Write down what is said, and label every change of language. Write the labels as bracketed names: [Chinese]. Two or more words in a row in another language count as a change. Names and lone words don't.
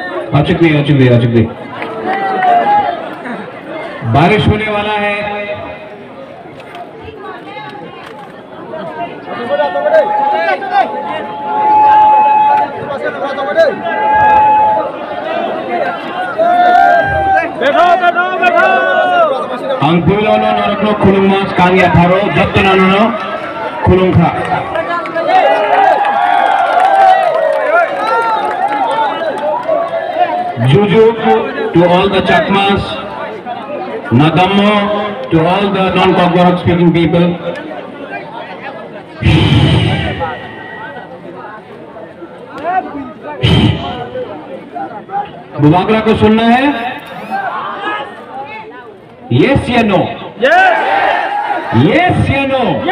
[Hindi] अचुक भी बारिश होने वाला है। [Kok Borok] Ang pulo no norokno khulung mas kangya tharo jabto nanono khulung kha. [English] Juju to all the Chakmas, Nagammo to all the non-Kokorok speaking people. [Hindi] बुबागरा को सुनना है? [English] Yes या no? Yes या no?